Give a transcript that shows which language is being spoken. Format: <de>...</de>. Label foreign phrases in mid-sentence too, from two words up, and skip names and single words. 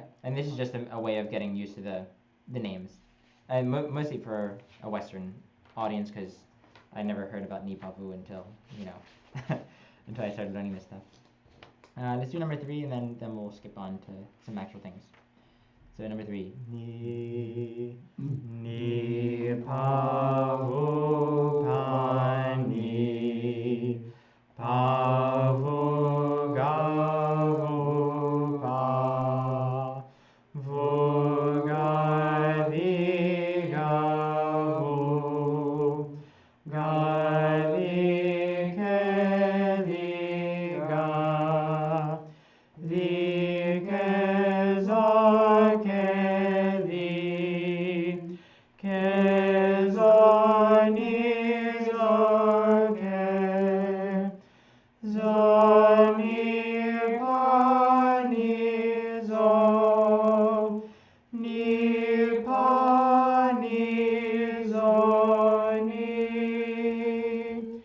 <en>And this is just a way of getting used to the names. And mostly for a Western audience, because I never heard about Nipavu until, until I started learning this stuff. Let's do number three, and then we'll skip on to some actual things. So number three. Ni pa vo pa ni pa vo ga vo pa vo ga di ga vo ga di ke di ga di ke zo ke di ke zo ni zo ke zo ni pa ni zo ni pa ni zo ni.</en>